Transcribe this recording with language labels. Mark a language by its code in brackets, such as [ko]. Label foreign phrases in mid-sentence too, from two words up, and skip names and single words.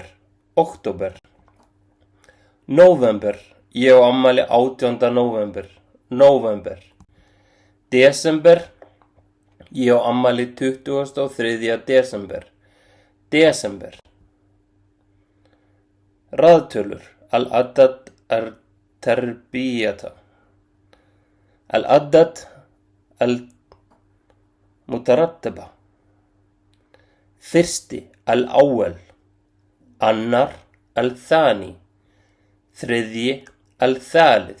[is] október. november. Ég á afmæli 18. november. november. desember. Ég á afmæli 23. desember. desember. raðtölur. [ar] العدد التربية. العدد المترتبة. [is] fyrsti. الأول. annar. [ar] الثاني. þriðji. الثالث.